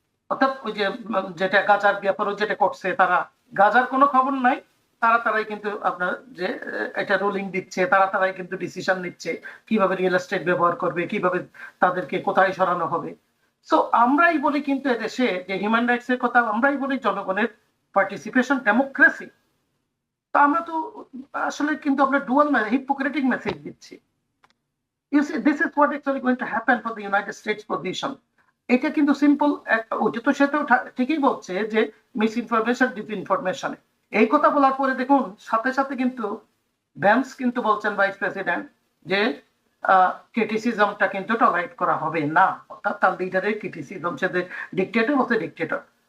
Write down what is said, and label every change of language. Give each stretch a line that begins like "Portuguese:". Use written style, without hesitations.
Bangla: অর্থাৎ ওই যে যেটা গাজার ব্যাপারও যেটা করছে, তারা গাজার কোনো খবর নাই, তারাই কিন্তু আপনার যে এটা রুলিং দিচ্ছে, তারাই কিন্তু ডিসিশন নিচ্ছে কিভাবে রিয়েল এস্টেট ব্যবহার করবে, কিভাবে তাদেরকে কোথায় সরানো হবে। সো আমরাই বলি কিন্তু এদেশে যে হিউম্যান রাইটস এর কথা, আমরাই বলি জনগণের পার্টিসিপেশন, ডেমোক্রেসি। তো আমরা তো আসলে কিন্তু আমরা ডুয়াল হিপোক্রেটিক মেসেজ দিচ্ছি।
English: You see, this is what actually going to happen for the United States position.
Bangla: এটা কিন্তু সিম্পল, ওটা তো সেটাও ঠিকই বলছে যে মিস ইনফরমেশন, ডিসইনফরমেশন। এই কথা বলার পরে দেখুন সাথে সাথে কিন্তু ভ্যান্স কিন্তু বলছেন, ভাইস প্রেসিডেন্ট, যে ক্রিটিসিজমটা কিন্তু টলারেট করা হবে না, অর্থাৎ তার লিডারের ক্রিটিসিজম, সে যে ডিক্টেটর বলছে ডিক্টেটর।